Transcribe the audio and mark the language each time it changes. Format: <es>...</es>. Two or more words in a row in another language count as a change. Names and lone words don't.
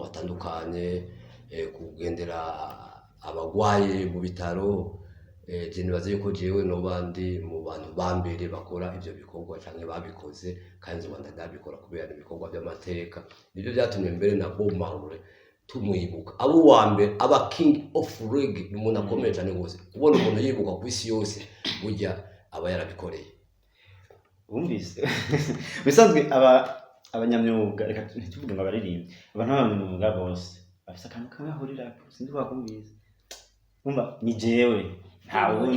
<rn>atandukanye kugendera abagwaye mu bitaro je nibaze yuko jewe no bandi mu bantu bambere bakora ivyo bikorwa canke babikoze kandi zobanda ndabikora kubera ibikorwa by'amateka nibyo byatumye mbere na Bob Marley tumwibuka abo wa mbere aba</rn> <en>king of reggae</en> <rn>umuntu akomeye cyane gose ubona umuntu yibuka ku isi yose burya aba yarabikoreye umvise bisanzwe abanyamyuga reka ntituvuge ngo abaririmbe abantu b'abanyamyuga bose bafise akantu kamwe ahurira sindi bakumvise umva ni jewe nta wundi</rn>